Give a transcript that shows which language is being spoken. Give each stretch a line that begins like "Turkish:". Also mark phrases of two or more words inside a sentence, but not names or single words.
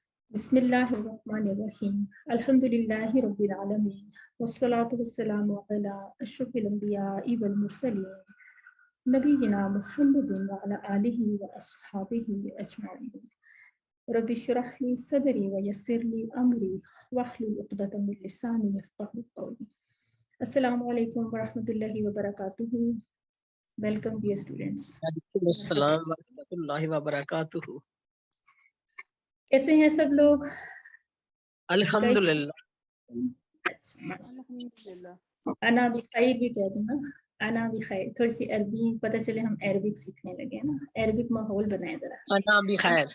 Arabic: بسم الله الرحمن الرحيم الحمد لله رب العالمين والصلاة والسلام على أشرف الأنبياء والمرسلين نبينا محمد وعلى آله وأصحابه أجمعين رب اشرح لي صدري ويسر لي أمري واحلل عقدة من لساني يفقهوا قولي. السلام عليكم ورحمة الله وبركاته.
English: Welcome dear students.
Arabic: وعليكم السلام ورحمة الله وبركاته.
Hindi: कैसे हैं सब लोग? अल्हम्दुलिल्लाह। अच्छा, अना भी खैर भी कह दूँ ना, अना भी खैर। थोड़ी सी अरबी, पता चले हम अरबिक सीखने लगे ना, अरबिक माहौल बनाए जरा। अना भी खैर,